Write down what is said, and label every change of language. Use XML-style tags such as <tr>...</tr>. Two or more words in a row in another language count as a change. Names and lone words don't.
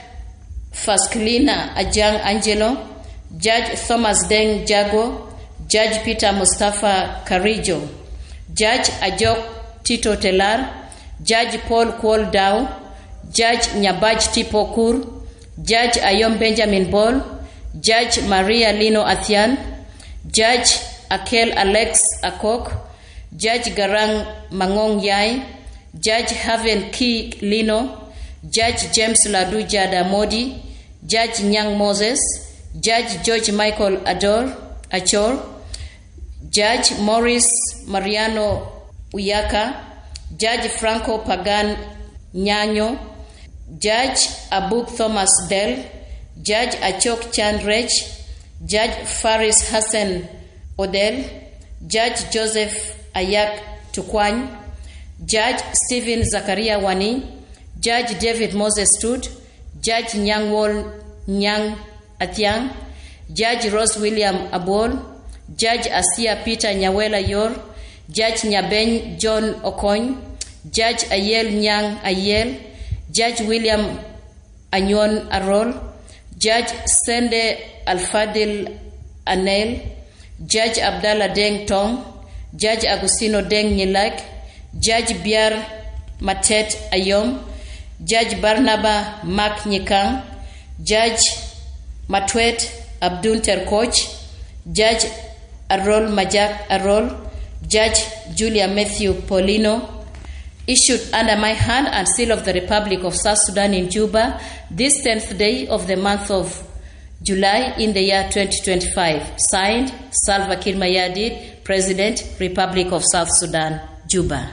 <en>Fasklina Ajang Angelo, Judge Thomas Deng Jago, Judge Peter Mustafa Karijo, Judge Ajok Tito Telar, Judge Paul Kwol Dao, Judge Nyabaj Tipokur, Judge Ayom Benjamin Bol, Judge Maria Lino Athian, Judge Akel Alex Akok, Judge Garang Mangong Yai, Judge Haven Ki Lino, Judge James Ladu Jada Modi, Judge Nyang Moses, Judge George Michael Achor, Judge Morris Mariano Uyaka, Judge Franco Pagan Nyanyo, Judge Abuk Thomas Del, Judge Achok Chandrech, Judge Faris Hassan Odel, Judge Joseph Ayak Tukwany, Judge Stephen Zakaria Wani, Judge David Moses Stud, Judge Nyangwol Nyang Athiang, Judge Rose William Abol, Judge Asia Peter Nyawela Yor, Judge Nyabeny John Okony, Judge Ayel Nyang Ayel, Judge William Anyon Arol, Judge Sende Alfadil Anel, Judge Abdallah Deng Tong, Judge Agustino Deng Nyilak, Judge Biar Matet Ayom, Judge Barnaba Mak Nyikang, Judge Matwet Abdul Terkoch, Judge Arol Majak Arol, Judge Julia Matthew Polino, issued under my hand and seal of the Republic of South Sudan in Juba, this 10th day of the month of July in the year 2025. Signed, Salva Kiir Mayardit, President, Republic of South Sudan, Juba.</en>